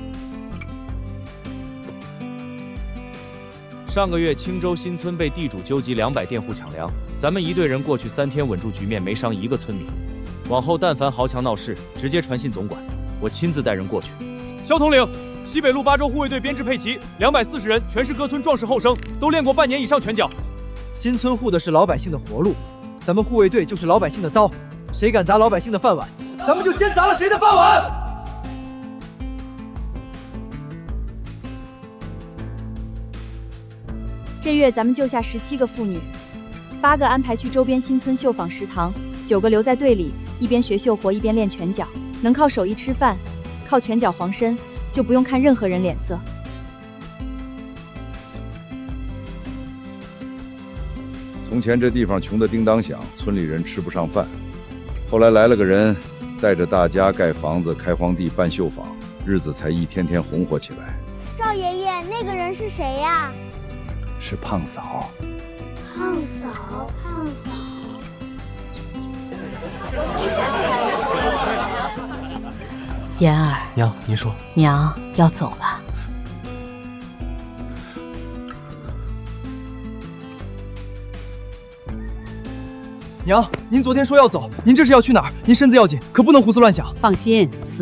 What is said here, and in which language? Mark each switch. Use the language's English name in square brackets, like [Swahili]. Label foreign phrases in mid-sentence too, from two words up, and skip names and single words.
[Chinese] 上個月青州新村被地主糾集200佃戶搶糧，咱們一隊人過去3天穩住局面，沒傷一個村民。往後但凡豪強鬧事，直接傳信總管，我親自帶人過去。蕭統領，西北路8州護衛隊編制配齊，240人，全是各村壯士後生，都練過半年以上拳腳。新村護的是老百姓的活路，咱們護衛隊就是老百姓的刀，誰敢砸老百姓的飯碗，咱們就先砸了誰的飯碗。這月咱們救下17個婦女，8個安排去周邊新村繡坊食堂，9個留在隊裡，一邊學繡活一邊練拳腳，能靠手藝吃飯，靠拳腳黃身，就不用看任何人臉色。從前這地方窮得叮當響，村裡人吃不上飯。後來來了個人，帶着大家蓋房子、開荒地、辦繡坊，日子才一天天紅火起來。趙爺爺，那個人是誰呀？是胖嫂。胖嫂，胖嫂。妍兒，娘，您說。娘要走了。娘，您昨天說要走，您這是要去哪兒？您身子要緊，可不能胡思亂想。